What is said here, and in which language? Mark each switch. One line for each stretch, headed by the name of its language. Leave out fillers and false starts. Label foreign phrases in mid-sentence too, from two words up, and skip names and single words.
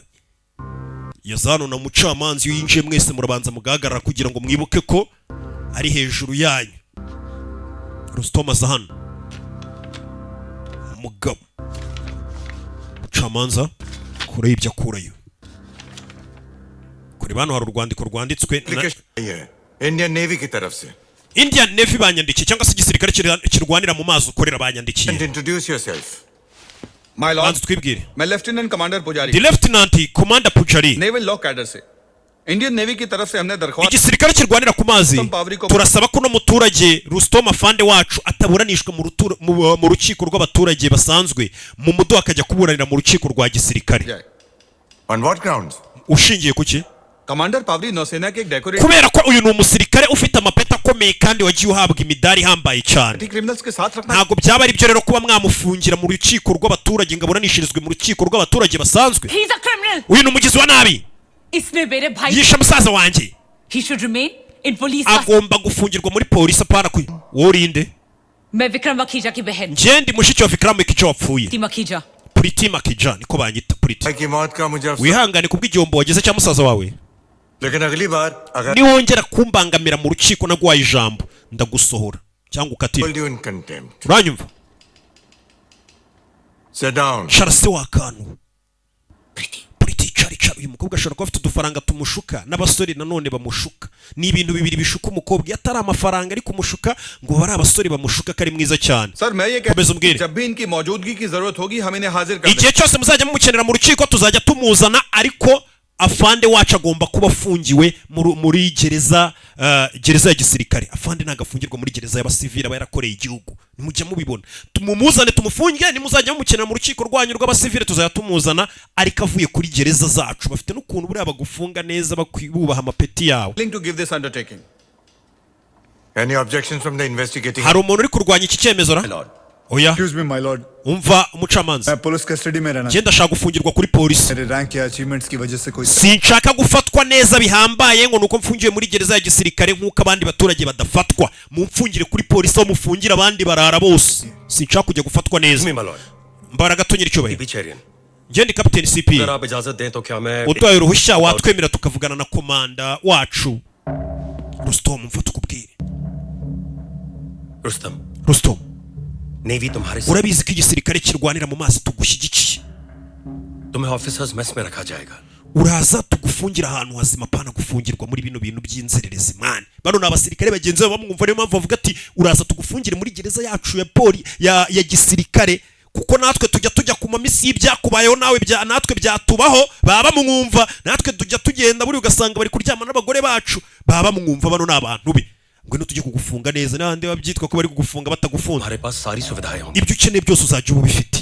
Kinyarwanda: Yazano na mucamanzi yinjiye mwese murabanza mugahagarara kugira ngo mwibuke ko ari hejuru yanyu. Rustom azahano umugabo mucamanza kure ibyo akurayo. Kuri bano hari urwandiko rwanditswe
Hindi: Indian Navy की तरफ से.
Kinyarwanda: Indian Navy banyandikiye cyangwa se igisirikare kirwanira mu mazi ukorera banyandikiye.
English: Introduce yourself. My lord,
Kinyarwanda: twibwire.
Hindi: मैं
English: Lieutenant Commander
Hindi: पुजारी,
English: The Lieutenant Commander Pujari. naval law cadre
Hindi: से इंडियन नेवी की तरफ से हमने दरख्वास्त
Kinyarwanda: Igisirikare kirwanira ku mazi turasaba ko no muturage Rustom afande wacu ataburanishwa mu rukiko rw'abaturage basanzwe mu mudo akajya kuburanira mu rukiko rwa gisirikare.
English: On what grounds?
Kinyarwanda: Ushingiye kuki?
Hindi: कमांडर पावरी नौसेना के एक डेकोरेट
Kinyarwanda: Kubera ko uyu ni umusirikare ufite amapeta akomeye kandi wagiye uhabwa imidari ihambaye cyane.
Hindi: क्रिमिनल्स के साथ रखना
Kinyarwanda: Ntabwo byaba ari byo rero kuba mwamufungira mu rukiko rw'abaturage ngo aburanishirizwe mu rukiko rw'abaturage basanzwe.
English: He's a criminal.
Kinyarwanda: Uyu ni umugizi wa nabi.
Hindi: इसने मेरे भाई
Kinyarwanda: Yishe musaza wanjye.
English: He should remain in police
Kinyarwanda: Agomba gufungirwa muri polisi apana ku. Worinde.
Hindi: मैं विक्रम मखीजा की बहन
Kinyarwanda: Njye ndi mushiki wa Vikram Mekicha wapfuye.
Hindi: थी मखीजा
Kinyarwanda: Priti Makija niko banyita Priti.
Hindi: की मौत का मुझे अफसोस,
Kinyarwanda: Wihangane kubw'igihombo wagize cya musaza wawe.
Hindi: लेकिन अगली बार अगर
Kinyarwanda: Niwongera kumbangamira mu rukiko nagwaye ijambo ndagusohora cyangwa ukatira.
English: hold you in contempt.
Kinyarwanda: Uranyumva?
English: Sit down.
Kinyarwanda: Sharase wakanu. Priti cari uyu mukobwa ashobora kuba afite udufaranga tumushuka n'abasore nanone bamushuka. Ni ibintu bibiri bishuka umukobwa yatari amafaranga ari kumushuka ngo bari abasore bamushuka kari mwiza cyane.
Hindi: सर मैं ये
Kinyarwanda: Komeza umbwire.
Hindi: जब भी इनकी मौजूदगी की जरूरत होगी हम इन्हें हाजिर कर
Kinyarwanda: Igihe cyose muzajya mumukenera mu rukiko tuzajya tumuzana, ariko afande wacu agomba kuba afungiwe muri gereza ya gisirikare. Afande ntago afungirwa muri gereza y'abasivili aba yarakoreye igihugu. Nimujya mubibona. Tumumuzane tumufunge, nimuzajya mumukenera mu rukiko rwanyu rw'abasivili tuzajya tumuzana, ariko avuye kuri gereza zacu. Bafite n'ukuntu buriya bagufunga neza bakubaha amapeti yawe.
English: to give this undertaking. Any objections from the investigating?
Kinyarwanda: Hari umuntu uri kurwanya iki cyemezo ra?
English: My lord,
Kinyarwanda: oya
English: Excuse me, my lord.
Kinyarwanda: umva umucamanza
Hindi: मैं
English: police custody
Hindi: में रहना
Kinyarwanda: njye ndashaka gufungirwa kuri polisi
Hindi: मेरे रैंक या अचीवमेंट्स की वजह से कोई
Kinyarwanda: sinshaka gufatwa neza bihambaye ngo nuko mfungiwe muri gereza ya gisirikare nk'uko abandi baturage badafatwa mumfungire kuri polisi aho mufungira abandi barara bose sinshaka kujya gufatwa neza mbara gatonyera icyubahiro njye ndi kapiteni CP uduhaye uruhushya watwemera tukavugana na komanda wacu Rustom mva tukubwire Rustom
Hindi: नेवी तुम्हारे साथ
Kinyarwanda: urabizi ko igisirikare kirwanira mu mazi tugushyigikiye
Hindi: तुम्हें
English: officers mess
Hindi: में रखा जाएगा
Kinyarwanda: uraza tugufungira ahantu hazima pana gufungirwa muri bino bintu by'inzererezi mani bano ni abasirikare bagenzi babo bamwumva niyo mpamvu bavuga ati uraza tugufungire muri gereza yacu ya poli ya gisirikare kuko natwe tujya ku mamisi y'ibyakubayeho nawe natwe byatubaho baba bamwumva natwe tujya tugenda buri ugasanga bari kuryama n'abagore bacu baba bamwumva bano ni abantu be ngwino tujye kugufunga neza n'abandi babyitwa ko bari kugufunga batagufunga ibyo ukeneye byose uzajya uba ubifite